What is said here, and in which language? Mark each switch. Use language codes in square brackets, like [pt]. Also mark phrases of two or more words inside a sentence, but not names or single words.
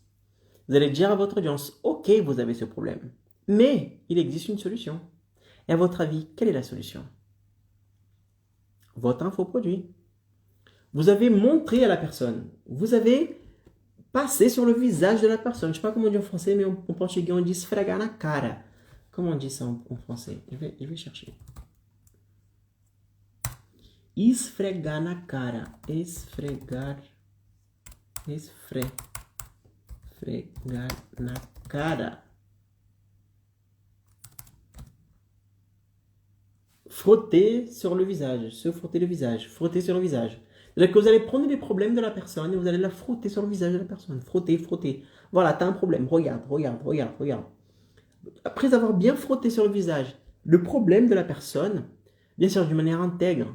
[fr] Vous allez dire à votre audience, ok, vous avez ce problème, mais il existe une solution. Et à votre avis, quelle est la solution? Votre infoproduit. Vous avez montré à la personne, vous avez passé sur le visage de la personne. Je ne sais pas comment on dit en français, mais en portugais on dit [pt] esfregar na cara. [fr] Comment on dit ça en français? Je vais chercher. [pt] Esfregar na cara. Esfregar na cara. [fr] Frotter sur le visage. Se frotter le visage. Frotter sur le visage. C'est-à-dire que vous allez prendre les problèmes de la personne et vous allez la frotter sur le visage de la personne. Frotter. Voilà, tu as un problème. Regarde. Après avoir bien frotté sur le visage le problème de la personne, bien sûr, d'une manière intègre.